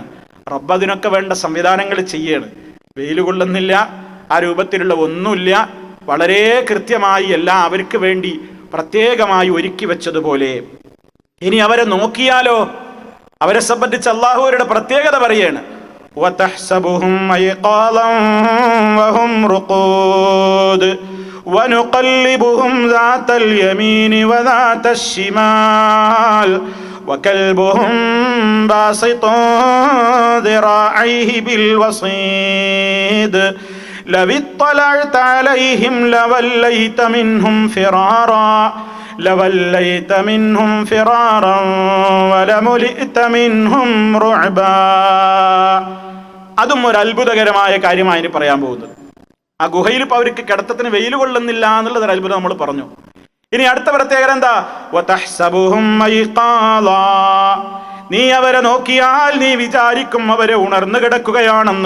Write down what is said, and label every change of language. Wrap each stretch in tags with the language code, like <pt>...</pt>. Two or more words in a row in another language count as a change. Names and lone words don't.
<ml>റബ്ബ് അതിനൊക്കെ വേണ്ട സംവിധാനങ്ങൾ ചെയ്യാണ്. വെയിൽ കൊള്ളുന്നില്ല, ആ രൂപത്തിലുള്ള ഒന്നുമില്ല. വളരെ കൃത്യമായി എല്ലാം അവർക്ക് വേണ്ടി പ്രത്യേകമായി ഒരുക്കി വെച്ചതുപോലെ. ഇനി അവരെ നോക്കിയാലോ? അവരെ സംബന്ധിച്ച് അള്ളാഹു അവരുടെ പ്രത്യേകത പറയാണ്.</ml> <ar>وَتَحْسَبُهُمْ أَيْقَاظًا وَهُمْ رُقُودٌ وَنُقَلِّبُهُمْ ذَاتَ الْيَمِينِ وَذَاتَ الشِّمَالِ وَكَلْبُهُمْ بَاسِطٌ ذِرَاعَيْهِ بِالْوَصِيدِ لَوِ اطَّلَعْتَ عَلَيْهِمْ لَوَلَّيْتَ مِنْهُمْ فِرَارًا وَلَمُلِئْتَ مِنْهُمْ رُعْبًا.</ar> <ml>അതും ഒരു അത്ഭുതകരമായ കാര്യമാണ് ഇനി പറയാൻ പോകുന്നത്. ആ ഗുഹയിൽ ഇപ്പോൾ അവർക്ക് കിടത്തത്തിന് വെയിൽ കൊള്ളുന്നില്ല എന്നുള്ളത് ഒരു അത്ഭുതം നമ്മൾ പറഞ്ഞു. ഇനി അടുത്ത പ്രത്യേകത എന്താ?</ml> <ar>وتحسبهم أيقاظا.</ar> <ml>നീ അവരെ നോക്കിയാൽ നീ വിചാരിക്കും അവരെ ഉണർന്നു കിടക്കുകയാണെന്ന്.</ml>